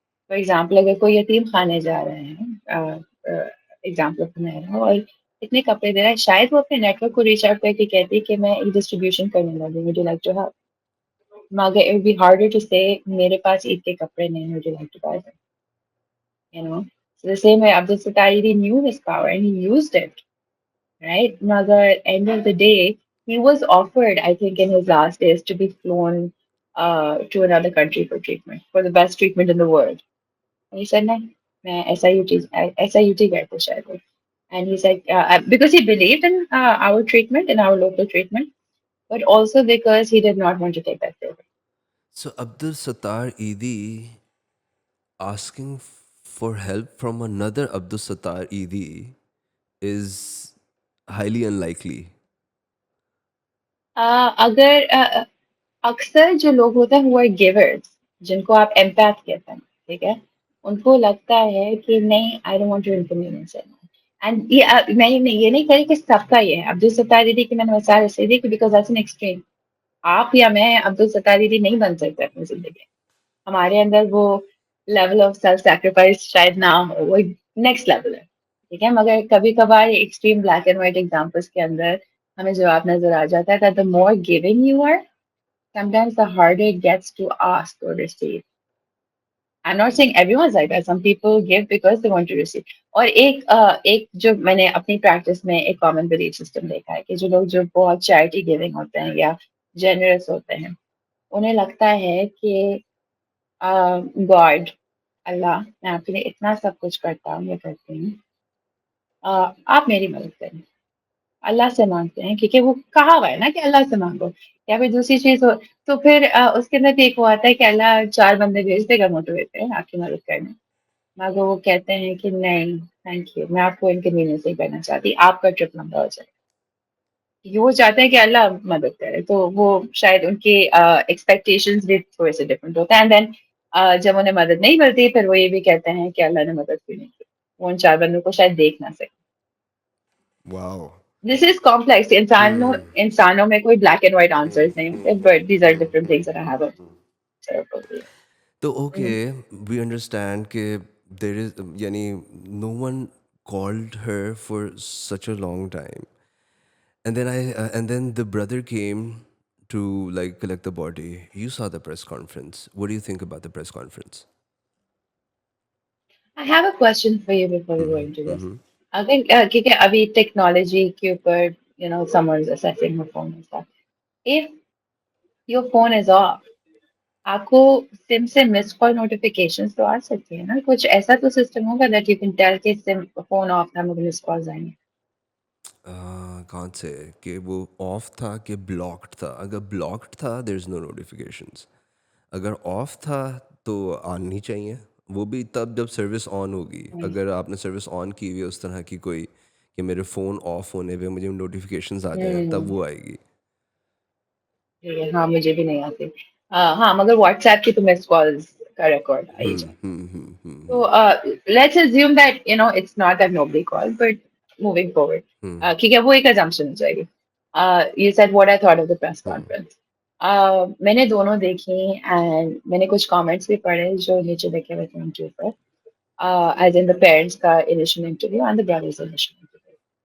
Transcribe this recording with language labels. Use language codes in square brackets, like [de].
[en] for example, [ur] اگر کوئی یتیم خانے جا رہے ہیں, ایگزامپل اپنا ہے, اور اتنے کپڑے دے رہا ہے. شاید وہ اپنے نیٹ ورک کو ریچ آؤٹ کر کے کہتی ہے کہ میں ایک ڈسٹریبیوشن کرنے والی ہوں, [en] Would you like to help. مگر it be harder to say [ur] میرے پاس عید کے کپڑے نہیں, [en] Would you like to buy them, you know. So the same way Abdul Sattar he knew his power and he used it, right? Magar end of the day he was offered, I think in his last days, to be flown to another country for treatment, for the best treatment in the world. And he said, no, [ur] میں SIUT گئے تھے شاید وہ. [en] And he said, because he believed in our treatment, in our local treatment, but also because he did not want to take that favor. So Abdul Sattar Eidi asking for help from another Abdul Sattar Eidi is highly unlikely. [ur] اگر اکثر جو لوگ ہوتے ہیں وہ givers, جن کو آپ ایمپیتھ کہتے ہیں, ٹھیک ہے, ان کو لگتا ہے کہ نہیں, [en] I don't want to inconvenience [ur] and میں یہ نہیں کہہ رہی کہ سب کا یہ ہے. عبدال ستار دیدی کی میں نے مثال اس لیے دی کہ [en] Because that's an extreme. [ur] آپ یا میں عبدال ستار دیدی نہیں بن سکتے اپنی زندگی. ہمارے اندر وہ [en] level of self sacrifice [ur] شاید نہ ہو, وہ نیکسٹ لیول ہے, ٹھیک ہے. مگر کبھی کبھار extreme black and white examples کے اندر ہمیں جواب نظر آ جاتا ہے [en] that the more giving you are, sometimes the harder it gets to ask or receive. I'm not saying everyone's like that. Some people give because they want to receive. [ur] اور ایک جو میں نے اپنی پریکٹس میں ایک کامن بلیف سسٹم دیکھا ہے کہ جو لوگ جو بہت چیریٹی گیونگ ہوتے ہیں یا جنرس ہوتے ہیں, انہیں لگتا ہے کہ گاڈ, اللہ, میں آپ کے لیے اتنا سب کچھ کرتا ہوں یا کرتی ہوں, آپ میری مدد کریں. اللہ سے مانگتے ہیں کیونکہ وہ کہا ہوا ہے نا کہ اللہ سے مانگو. یا پھر دوسری چیز ہو تو پھر اس کے اندر بھی ایک وہ آتا ہے کہ اللہ 4 بندے بھیج دے گا موٹیویٹ ہے آپ کی مدد کرنے, مگر وہ کہتے ہیں کہ نہیں [en] thank you, [ur] میں آپ کو انکنوینئنس نہیں کرنا چاہتی, آپ کا ٹرپ لمبا ہو جائے. یہ وہ چاہتے ہیں کہ اللہ مدد کرے, تو وہ شاید ان کی ایکسپیکٹیشنز بھی تھوڑے سے ڈفرینٹ ہوتے ہیں. [en] and then [ur] جب انہیں مدد نہیں ملتی پھر وہ یہ بھی کہتے ہیں کہ اللہ نے مدد کیوں نہیں کی, وہ ان 4 بندوں کو شاید دیکھ نہ سکے. [en] Wow. This is complex. [ur] انسانوں میں کوئی بلیک اینڈ وائٹ آنسرز نہیں ہوتے, [en] But these are different things that I have تو okay we understand کہ there is یعنی no one called her for such a long time, and then the brother came to like collect the body. You saw the press conference. What do you think about the press conference? I have a question for you before we go into this. [ur] اگر کیونکہ ابھی technology کے اوپر [en] someone is assessing her phone and stuff. If your phone is off, [ur] آپ کو سم سے مس کال notification تو آ سکتی ہے نا, کچھ ایسا تو سسٹم ہوگا [en] that you can tell [ur] کہ سم فون آف تھا, مجھے مس کالز آئیں گے. کہاں سے کہ وہ آف تھا کہ بلاکڈ تھا؟ اگر بلاکڈ تھا [en] there is no notifications, [ur] اگر آف تھا تو آنی چاہیے. وہ بھی تب جب سروس آن ہوگی. اگر آپ نے سروس آن کی ہوئی اس طرح کی کوئی کہ میرے فون آف ہونے پہ مجھے نوٹیفیکیشنز آ جائیں تب وہ آئے گی. ہاں مجھے بھی نہیں آتی. ہاں مگر واٹس ایپ کی تو مس کالز کا ریکارڈ آئی جائے. [en] So let's assume that it's not that nobody called, but moving forward, [ur] ٹھیک ہے, وہ ایک assumption ہو جائے گی. [en] You said what I thought of the press conference. [ur] میں نے دونوں دیکھی and میں نے کچھ comments بھی پڑھے جو نیچے دیکھے ہوئے تھے ان کے اوپر, [en] as in the parents کا initial interview [ur] and the brother's initial interview.